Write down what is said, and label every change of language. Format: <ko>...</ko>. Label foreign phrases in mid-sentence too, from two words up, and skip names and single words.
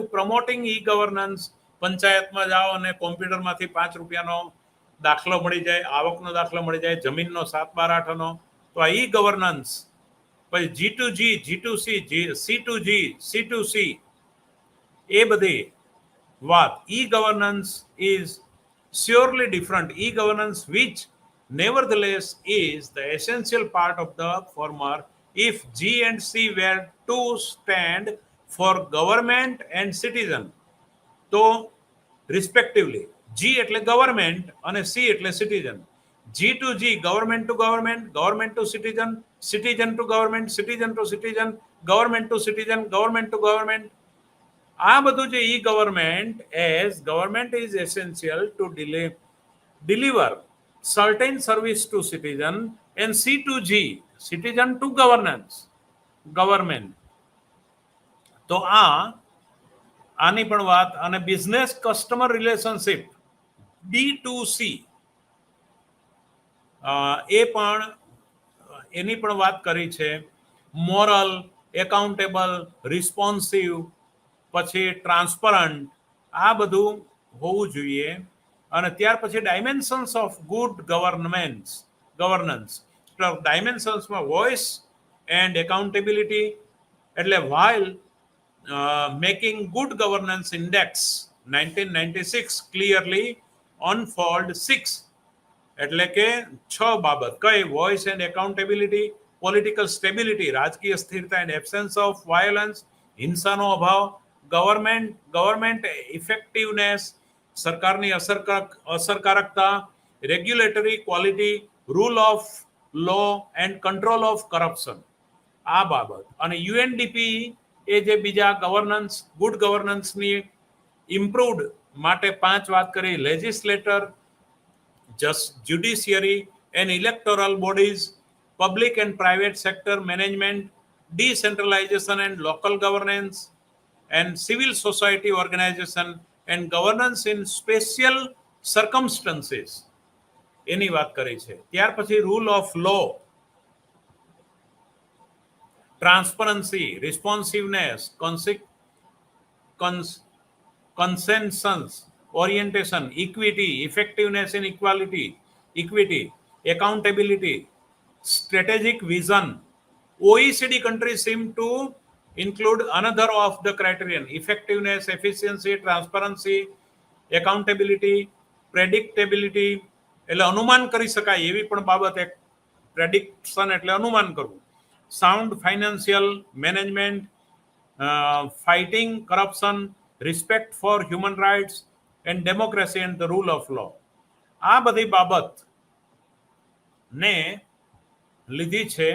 <en>promoting e governance,</en> <gu>પંચાયતમાં જાઓ અને કોમ્પ્યુટરમાંથી 5 રૂપિયાનો દાખલો મળી જાય, આવકનો દાખલો મળી જાય, જમીનનો 7/12 તો આ ઈ ગવર્નન્સ. પછી G2G, G2C, C2G, C2C, એ બધી વાત.</gu> <en>e governance is surely different. E-governance, which nevertheless is the essential part of the former, if G and C were to stand for government and citizen,</en> <gu>તો respectively G એટલે government અને C એટલે citizen.</gu> <en>G to G, government to government, government to citizen, citizen to government, citizen to citizen, government to citizen, government to government.</en> <gu>આ બધું જે</gu> <en>e government as government is essential to deliver certain service to citizen, and C2G, citizen to government.</en> <gu>તો આની પણ વાત. અને</gu> <en>business customer relationship</en> <gu>D2C, એ પણ એની પણ વાત કરી છે.</gu> <en>moral, accountable, responsive,</en> <gu>પછી ટ્રાન્સપરન્ટ, આ બધું હોવું જોઈએ. અને ત્યાર પછી</gu> <en>dimensions of good governance. ડાયમેન્શન્સમાં voice and accountability, એટલે while making good governance index 1996 clearly unfold 6,</en> <gu>એટલે કે 6 બાબત. કઈ?</gu> <en>voice and accountability, political stability,</en> <gu>રાજકીય સ્થિરતા</gu> <en>and absence of violence,</en> <gu>હિંસાનો અભાવ,</gu> <en>government effectiveness,</en> <gu>સરકારની અસરકારકતા,</gu> <en>regulatory quality, rule of law and control of corruption,</en> <gu>આ બાબત. અને યુએનડીપી એ જે બીજા ગવર્નન્સ,</gu> <en>good governance</en> <gu>ઇમ્પ્રુવડ માટે 5 વાત કરી.</gu> <en>legislature, judiciary and electoral bodies, public and private sector management, decentralization and local governance, and civil society organization and governance in special circumstances,</en> <gu>એની વાત કરી છે.</gu> <en>ત્યાર પછી rule of law, transparency, responsiveness, consensus orientation, equity, effectiveness in equity, accountability, strategic vision. OECD countries seem to include another of the criterion: effectiveness, efficiency, transparency, accountability, predictability,</en> <gu>એટલે અનુમાન કરી શકાય એવી પણ બાબત એક પ્રેડિક્શન એટલે અનુમાન કરવું.</gu> <en>sound financial management, fighting corruption, respect for human rights and democracy and the rule of law,</en> <gu>આ બધી બાબત ને લીધી છે.</gu>